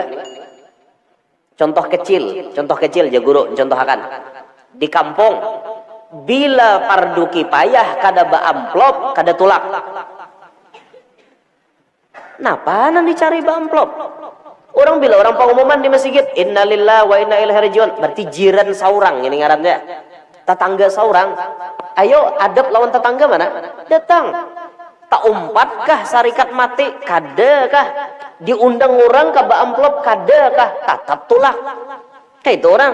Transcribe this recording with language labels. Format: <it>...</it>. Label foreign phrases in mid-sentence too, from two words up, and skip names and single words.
<bjn>Contoh kecil aja guru contohkan. Di kampung bila fardu kifayah kada amplop kada tulak. Napa nan dicari amplop? Orang bila orang pengumuman di masjid,</bjn> <ar>إنا لله وإنا إليه راجعون,</ar> <bjn>berarti jiran saurang ini ngarannya. Tetangga saurang. Ayo adab lawan tetangga mana? Datang. Tak umpatkah sarikat mati? Kadakah? Diundang orang ke amplop? Kadakah? Tatap tulak. Kayak itu orang.</bjn>